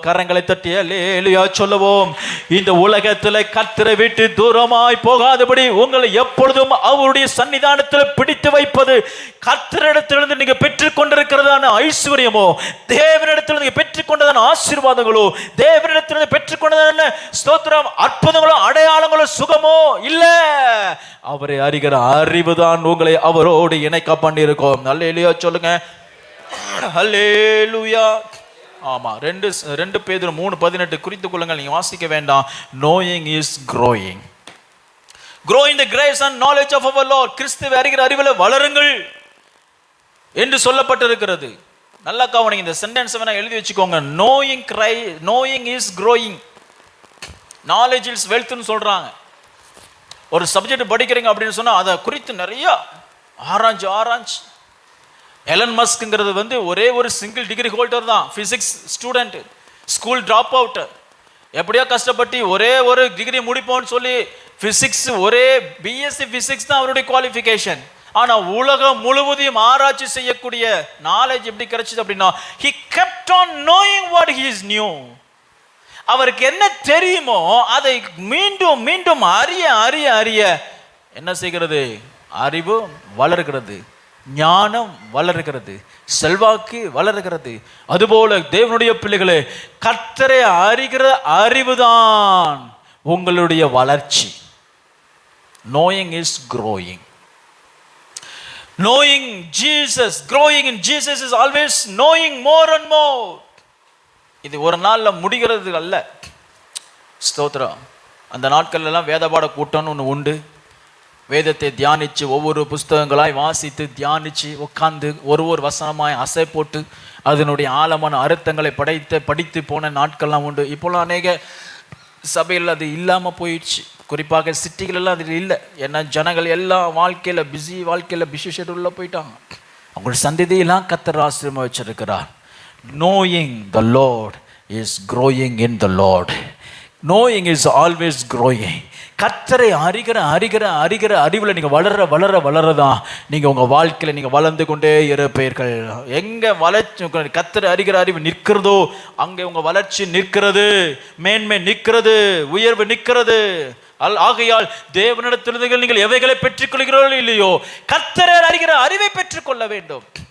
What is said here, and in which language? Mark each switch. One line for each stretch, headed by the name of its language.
Tamil: கரங்களை தட்டி அல்லேலூயா சொல்லுவோம். இந்த உலகத்தில் கர்த்தரை விட்டு தூரமாய் போகாதபடி உங்களை எப்பொழுதும் அவருடைய சன்னிதானத்தில் பிடித்து வைப்பது, கர்த்தரிடத்திலிருந்து நீங்க பெற்றுக் கொண்டிருக்கிறதான ஐஸ்வர்யமோ, தேவனிடத்தில் நீங்க பெற்றுக்கொண்டதான ஆசீர்வாதங்களோ, தேவனிடத்திலிருந்து பெற்றுக்கொண்டதான ஸ்தோத்திரம் அற்புதங்களோ அடையாளங்களோ சுகமோ இல்ல, அவரை அறிகிற அறிவுதான் உங்களை அவரோடு இணைக்க பண்ணியிருக்கோம். அல்லேலூயா சொல்லுங்க. ஹல்லேலூயா. ஆமா, 2 பேதுரு 3:18 குறித்துக் கொள்ளுங்கள், நீங்க வாசிக்க வேண்டாம்.
English: knowing is growing. grow in the grace and knowledge of our Lord.
Tamil: கிறிஸ்துவை அறிகிற அறிவிலே வளருங்கள் என்று சொல்லப்பட்டிருக்கிறது. நல்லா கவனிங்க, இந்த சென்டென்ஸ் வேணா எழுதி வச்சுக்கோங்க.
English: knowing is growing. knowledge is wealth
Tamil: ன்னு சொல்றாங்க. ஒரு சப்ஜெக்ட் படிக்கிறீங்க அப்படின்னு சொன்னா அதை குறித்து நிறைய ஆராய்ச்சி. எலன் மஸ்க்ங்கிறது வந்து ஒரே ஒரு சிங்கிள் டிகிரி ஹோல்டர் தான், physics student, school drop out. எப்படியோ கஷ்டப்பட்டு ஒரே ஒரு டிகிரி முடிப்போம்னு சொல்லி பிசிக்ஸ், ஒரே பிஎஸ்சி பிசிக்ஸ் தான் அவருடைய குவாலிஃபிகேஷன். ஆனால் உலகம் முழுவதையும் ஆராய்ச்சி செய்யக்கூடிய நாலேஜ் எப்படி கிடைச்சது அப்படின்னா,
English: he kept on knowing what he is new.
Tamil: அவருக்கு என்ன தெரியுமோ அதை மீண்டும் மீண்டும் அறிய என்ன செய்கிறது? அறிவு வளர்கிறது, ஞானம் வளர்கிறது, செல்வாக்கு வளர்கிறது. அதுபோல தேவனுடைய பிள்ளைகளே, கர்த்தரை அறிகிற அறிவுதான் உங்களுடைய வளர்ச்சி.
English: knowing is growing. knowing Jesus, growing in Jesus is always knowing more and more.
Tamil: இது ஒரு நாள்ல முடிகிறது அல்ல. ஸ்தோத்திரம். அந்த நாட்கள் எல்லாம் வேதபாட கூட்டம்னு ஒன்று உண்டு. வேதத்தை தியானிச்சு, ஒவ்வொரு புஸ்தகங்களாய் வாசித்து தியானிச்சு உட்கார்ந்து ஒரு வசனமாய் அசை போட்டு அதனுடைய ஆழமான அர்த்தங்களை படித்து போன நாட்கள்லாம் உண்டு. இப்போலாம் அநேக சபையில் அது இல்லாமல் போயிடுச்சு. குறிப்பாக சிட்டிகளெல்லாம் அது இல்லை. ஏன்னா ஜனங்கள் எல்லாம் வாழ்க்கையில் பிஸி ஷெட்யூலில் போயிட்டாங்க. அவங்களுடைய சந்ததியெல்லாம் கர்த்தர் ஆசீர்வாதமாக வச்சிருக்கிறார்.
English: knowing the Lord is growing in the Lord. knowing is always growing.
Tamil: கர்த்தரை அறிகிற அறிவில் நீங்கள் வளரதான் நீங்கள் உங்கள் வாழ்க்கையில் நீங்கள் வளர்ந்து கொண்டே இருப்பீர்கள். எங்கே வளர்ச்சி கர்த்தரை அறிகிற அறிவு நிற்கிறதோ அங்கே உங்கள் வளர்ச்சி நிற்கிறது, மேன்மை நிற்கிறது, உயர்வு நிற்கிறது. ஆகையால் தேவனிடத்திலிருந்து நீங்கள் எவைகளை பெற்றுக்கொள்கிறீர்களோ இல்லையோ, கர்த்தரை அறிகிற அறிவை பெற்றுக்கொள்ள வேண்டும்.